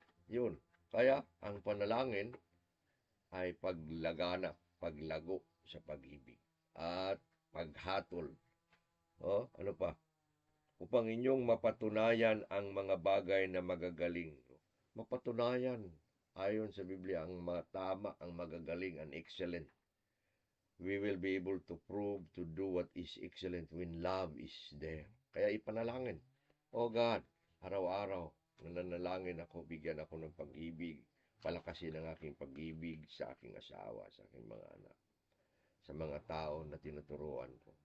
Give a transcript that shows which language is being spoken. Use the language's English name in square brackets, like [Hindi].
[Filipino] Yun. Kaya ang panalangin ay paglago sa pag-ibig at paghatol. Ano pa? Upang inyong mapatunayan ang mga bagay na magagaling. Mapatunayan, ayon sa Biblia, ang tama, ang magagaling, ang excellent. [English] We will be able to prove to do what is excellent when love is there. [Filipino] Kaya ipanalangin, God, araw-araw, nananalangin ako, bigyan ako ng pag-ibig, palakasin ang aking pag-ibig sa aking asawa, sa aking mga anak, sa mga tao na tinuturuan ko.